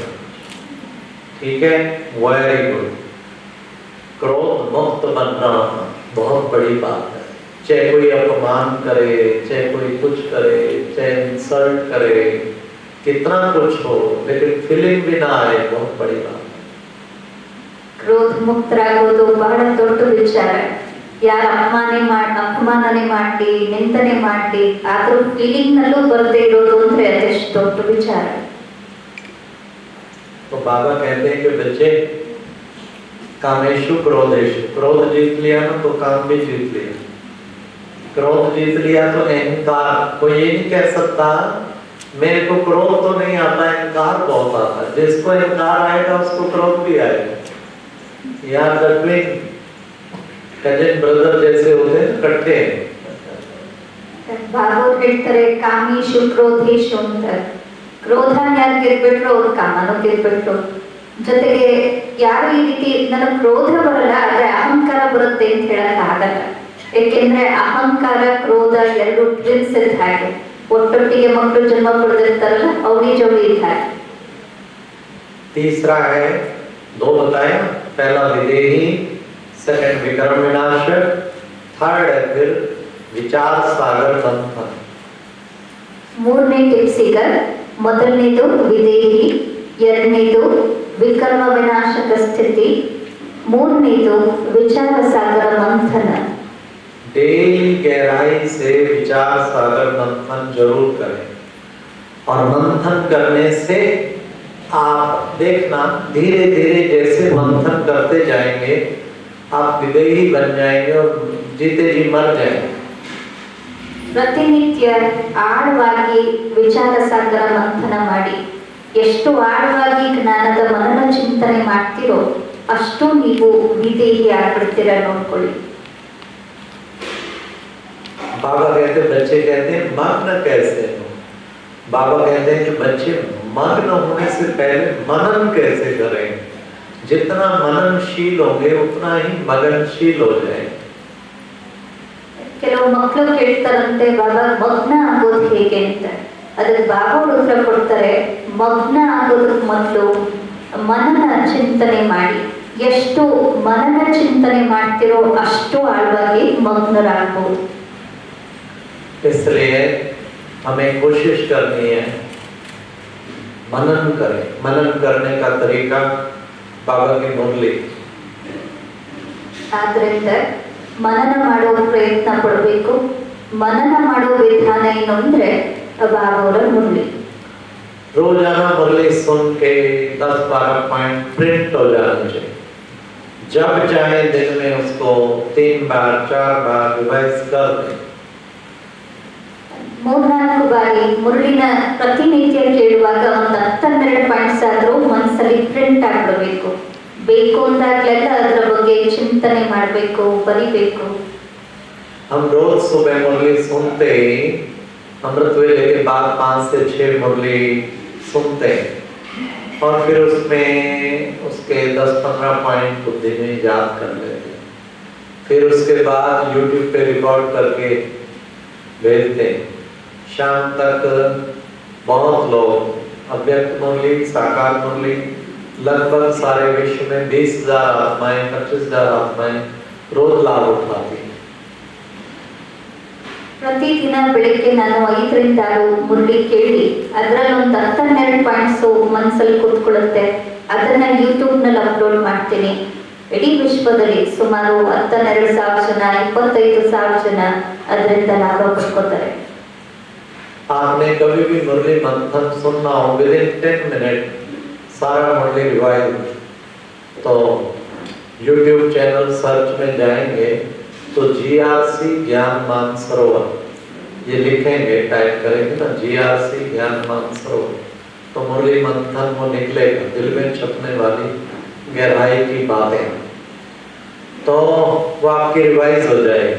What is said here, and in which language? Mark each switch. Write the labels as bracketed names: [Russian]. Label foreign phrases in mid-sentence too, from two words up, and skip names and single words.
[Hindi] ठीक है? [English] very good. [Hindi] क्रोध मुक्त बनना बहुत बड़ी बात है. चाहे कोई अपमान करे, चाहे कोई कुछ करे, चाहे इंसल्ट करे, कितना कुछ हो, लेकिन फीलिंग भी ना आए, बहुत बड़ी बात है. [Kannada] ಕ್ರೋಧ ಮುಕ್ತರಾಗೋದು ಬಹಳ ದೊಡ್ಡ ವಿಚಾರ. ಯಾರ ಅಪಮಾನನೆ ಮಾಡಿ ನಿಂದನೆ ಮಾಡಿ ಆದ್ರೂ ಫೀಲಿಂಗ್ ನಲ್ಲೂ ಬರದೇ ಇರೋದು ಅಂದ್ರೆ ಅದೆಷ್ಟು ದೊಡ್ಡ ವಿಚಾರ. [Hindi] तो बाबा कहते हैं कि बच्चे, कामेशु क्रोधेशु, क्रोध जीत लिया ना तो काम भी जीत लिया. क्रोध जीत लिया तो अहंकार, कोई ये नहीं कह सकता मेरे को क्रोध तो नहीं आता, अहंकार बहुत आता है. जिसको अहंकार आएगा उसको क्रोध भी आएगा. यार [English] cousin brother [Hindi] जैसे होते हैं इकट्ठे. [Kannada] ಬಾಬಾ ಹೇಳ್ತಾರೆ ಕಾಮೇಶು ಕ್ರೋಧೇಶು ಅಂತ. ಕ್ರೋಧ ಯಾರು ಗೆದ್ಬಿಟ್ರು ಅವ್ರು ಕಾಮನು ಗೆದ್ಬಿಟ್ರು. ಜೊತೆಗೆ ಯಾರು ಈ ರೀತಿ ನನಗೆ ಕ್ರೋಧ ಬರಲ್ಲ ಆದ್ರೆ ಅಹಂಕಾರ ಬರುತ್ತೆ ಅಂತ ಹೇಳಕ್ ಆಗಲ್ಲ. ಏಕೆಂದ್ರೆ ಅಹಂಕಾರ ಕ್ರೋಧ ಎರಡು ಟ್ವಿನ್ಸ್ ಇದ್ದ ಹಾಗೆ, ಒಟ್ಟೊಟ್ಟಿಗೆ ಮಕ್ಕಳು ಜನ್ಮ ಪಡೆದಿರ್ತಾರಲ್ಲ ಅವಳಿ ಜವಳಿ ಇದ್ದ ಹಾಗೆ. [Hindi] तीसरा है, दो बताया, पहला विदेही, सेकंड विक्रम विनाशक, थर्ड है फिर विचार सागर मंथन. [Kannada] ಮೂರನೇ ಟಿಪ್ಸ್ ಈಗ. ಮೊದಲನೇದು ವಿದೇಹಿ, ಎರಡನೇದು ವಿಕರ್ಮ ವಿನಾಶಕ ಸ್ಥಿತಿ, ಮೂರನೇದು ವಿಚಾರ ಸಾಗರ ಮಂಥನ. [Hindi] डेली गहराई से विचार सागर मंथन जरूर करें. और मंथन करने से आप देखना धीरे धीरे जैसे मंथन करते जाएंगे आप विदेही बन जाएंगे और जीते जी मर जाएंगे. [Kannada] ಪ್ರತಿನಿತ್ಯ ಆಳವಾಗಿ ವಿಚಾರ ಸಾಗರ ಮಂಥನ ಮಾಡಿ ಎಷ್ಟು ಆಳವಾಗಿ ಜ್ಞಾನದ ಮನನ ಚಿಂತನೆ ಮಾಡ್ತಿರೋ ಅಷ್ಟು ನೀವು ವಿದೇಹಿ ಆಗ್ಬಿಡ್ತೀರ ನೋಡ್ಕೊಳ್ಳಿ. [Hindi] बाबा कहते बच्चे कहते हैं मग्न कैसे हो. बाबा कहते हैं कि बच्चे मग्न होने से पहले मनन कैसे करें. जितना मननशील होंगे उतना ही मगनशील हो जाएंगे. [Kannada] ಕೆಲವು ಮಕ್ಕಳು ಕೇಳ್ತಾರಂತೆ ಬಾಬಾ ಮಗ್ನ ಆಗೋದು ಹೇಗೆ ಅಂತ. ಅದಕ್ಕೆ ಬಾಬಾ ಉತ್ತರ ಕೊಡ್ತಾರೆ, ಮಗ್ನ ಆಗೋದಕ್ಕೆ ಮೊದಲು ಮನನ ಚಿಂತನೆ ಮಾಡಿ. ಎಷ್ಟು ಮನನ ಚಿಂತನೆ ಮಾಡ್ತಿರೋ ಅಷ್ಟು ಆಳವಾಗಿ ಮಗ್ನರಾಗಬಹುದು. [Hindi] इसलिए हमें कोशिश करनी है मनन करें. मनन करने का तरीका बाबा की मुरली. [Kannada] ಆದ್ರಿಂದ ಮನನ ಮಾಡೋ ಪ್ರಯತ್ನ ಪಡಬೇಕು. ಮನನ ಮಾಡೋ ವಿಧಾನ ಏನು ಅಂದ್ರೆ ಬಾಬಾ ಅವರ ಮುರಳಿ. [Hindi] रोजाना मुरली सुन के 10-12 [English] point print [Hindi] हो जाने चाहिए. जब चाहे दिन में उसको 3 बार 4 बार रिवाइज कर दें. [Kannada] 3-4 ಬಾರಿ ಮುರಳಿನ ಪ್ರತಿನಿತ್ಯ ಕೇಳುವಾಗ ಒಂದು 10-12 ಪಾಯಿಂಟ್ಸ್ ಆದ್ರೂ ಮನಸ್ಸಲ್ಲಿ ಪ್ರಿಂಟ್ ಆಗ್ಬಿಡ್ಬೇಕು. ಬೇಕು ಅಂದಾಗ್ಲೆಲ್ಲ ಅದರ ಬಗ್ಗೆ ಚಿಂತನೆ ಮಾಡಬೇಕು, ಬರಿಬೇಕು. [Hindi] हम रोज सुबह मुरली सुनते ही अमृत वेले के बाद 5 से 6 मुरली सुनते हैं और फिर उसमें उसके 10-15 पॉइंट बुद्धि में याद कर लेते हैं। फिर उसके बाद YouTube पे रिकॉर्ड करके भेजते हैं। शाम तक बहुत लोग अव्यक्त मुरली, साकार मुरली, लगभग सारे विश्व में 20,000 आत्माएं, 25,000 आत्माएं रोज लाभ उठाती हैं। [Kannada] ಪ್ರತಿದಿನ ಬೆಳಿಗ್ಗೆ ನಾನು 5ರಿಂದ 6 ಮುರಳಿ ಕೇಳಿ ಅದರಲ್ಲಿ ಒಂದು 12 ಪಾಯಿಂಟ್ಸ್ ಮನಸ್ಸಲ್ಲಿ ಕೂತ್ಕೊಳ್ಳುತ್ತೆ. ಅದನ್ನ ಯೂಟ್ಯೂಬ್ನಲ್ಲಿ ಅಪ್ಲೋಡ್ ಮಾಡ್ತೀನಿ. ಇಡೀ ವಿಶ್ವದಲ್ಲಿ ಸುಮಾರು 12,000 ಜನ, 25,000 ಜನ ಅದರಿಂದ ಲಾಭ ಪಡ್ಕೋತಾರೆ. [Hindi] आपने कभी भी मुरली मंथन सुनना हो, [English] within 10 minute [Hindi] सारा मुरली रिवाइज, तो YouTube [English] channel search [Hindi] में जाएंगे तो GRC ज्ञान मानसरोवर ये लिखेंगे, टाइप करेंगे ना GRC ज्ञान मानसरोवर, तो मुरली मंथन वो निकलेगा, दिल में छपने वाली गहराई की बातें, तो वो आपकी रिवाइज हो जाएगी।